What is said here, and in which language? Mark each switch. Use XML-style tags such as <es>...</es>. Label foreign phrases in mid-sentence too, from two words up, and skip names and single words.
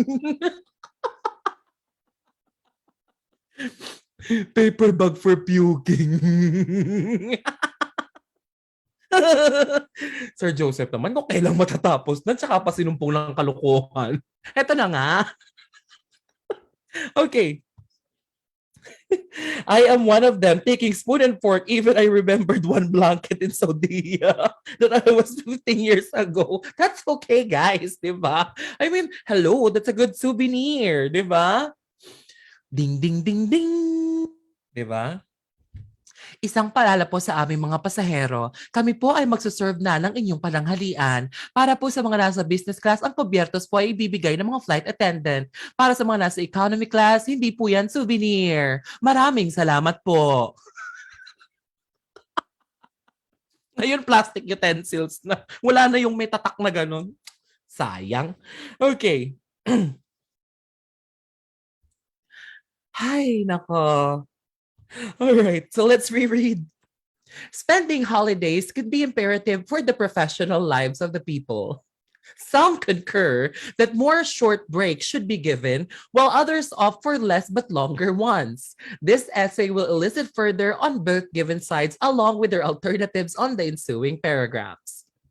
<en>Paper bag for puking.</en> <tl>Sir Joseph naman, kung kailang matatapos na, tsaka pa sinumpong ng kalokohan. Eto na nga.</tl> <en>Okay. I am one of them, taking spoon and fork. Even I remembered one blanket in Saudi that I was 15 years ago. That's okay, guys,</en> <tl>di ba?</tl> <en>I mean, hello, that's a good souvenir,</en> <tl>di ba? Ding, ding, ding, ding. Di ba? Isang paalala po sa aming mga pasahero, kami po ay magsuserve na ng inyong pananghalian. Para po sa mga nasa</tl> <en>business class,</en> <tl>ang kubyertos po ay ibibigay ng mga</tl> <en>flight attendant.</en> <tl>Para sa mga nasa</tl> <en>economy class,</en> <tl>hindi po yan souvenir. Maraming salamat po. Ngayon,</tl> <en>plastic utensils</en> <tl>na. Wala na yung may tatak na ganun. Sayang. Okay. Ay, nako.</tl> <en>All right, so let's reread. Spending holidays could be imperative for the professional lives of the people. Some concur that more short breaks should be given, while others opt for less but longer ones. This essay will elicit further on both given sides along with their alternatives on the ensuing paragraphs.</en>